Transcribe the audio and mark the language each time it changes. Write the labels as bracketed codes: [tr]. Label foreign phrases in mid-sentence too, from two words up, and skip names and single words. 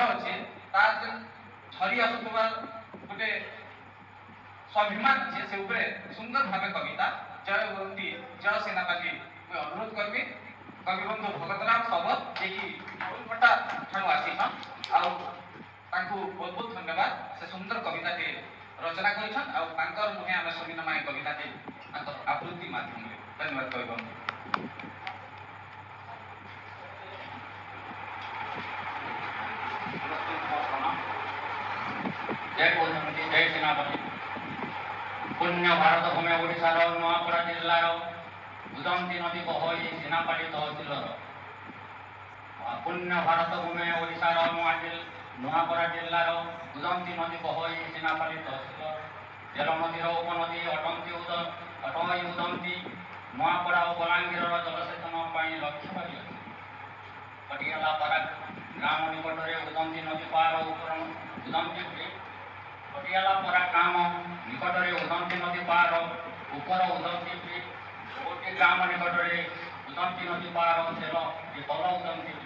[or] ଅଛେ ତାର ଯେନ୍ ଝରି ଆସୁଥିବା ଗୋଟେ ସ୍ୱାଭିମାନ ଅଛି ସେ ଉପରେ ସୁନ୍ଦର ଭାବେ କବିତା ଜୟ ଉଦନ୍ତି ଜୟ ସେନାପତି ମୁଁ ଅନୁରୋଧ କରିବି କବି ବନ୍ଧୁ ଭଗତରାମ ଶବଦ ଯିଏକି ଭଟା ଠାରୁ ଆସିଛନ୍ ଆଉ ତାଙ୍କୁ ବହୁତ ବହୁତ ଧନ୍ୟବାଦ ସେ ସୁନ୍ଦର କବିତାଟି ରଚନା କରିଛନ୍ ଆଉ ତାଙ୍କର ମୁହେଁ ଆମେ ଶୁଣିନେମା ଏ କବିତାଟି ତାଙ୍କର ଆବୃତ୍ତି ମାଧ୍ୟମରେ ଧନ୍ୟବାଦ କବି ବନ୍ଧୁ ଜୟ ଉଦନ୍ତୀ ଜୟ ସେନାପତି ପୁଣ୍ୟ ଭାରତ ଭୂମି ଓଡ଼ିଶାର ନୂଆପଡ଼ା ଜିଲ୍ଲାର ଉଦନ୍ତୀ ନଦୀ ବହଇ ସେନାପତି ତହସିଲର ପୁଣ୍ୟ ଭାରତ ଭୂମି ଓଡ଼ିଶାର ନୂଆପଡ଼ା ଜିଲ୍ଲାର ଉଦନ୍ତୀ ନଦୀ ବହୋଇ ସିନାପାଲି ତହସିଲ ଜେଲ ନଦୀର ଉପନଦୀ ଅଟନ୍ତି ଉଦନ୍ତୀ ନୂଆପଡ଼ା ଓ ବଲାଙ୍ଗୀରର ଜଳସେଚନ ପାଇଁ ଲକ୍ଷ୍ୟ କରିଅଛି। ପଟିଆଲାପାରା ଗ୍ରାମ ନିକଟରେ ଉଦନ୍ତୀ ନଦୀ ପାର ଉଦନ୍ତୀ ବ୍ରିଜ ପଟିଆଲାପାରା ଗ୍ରାମ ନିକଟରେ ଉଦନ୍ତୀ ନଦୀ ପାର ଉପର ଉଦନ୍ତୀ ବ୍ରିଜ ଗୋଟି ଗ୍ରାମ ନିକଟରେ ଉଦନ୍ତୀ ନଦୀ ପାର ତେଲ ତଳ ଉଦନ୍ତୀ ବ୍ରିଜ।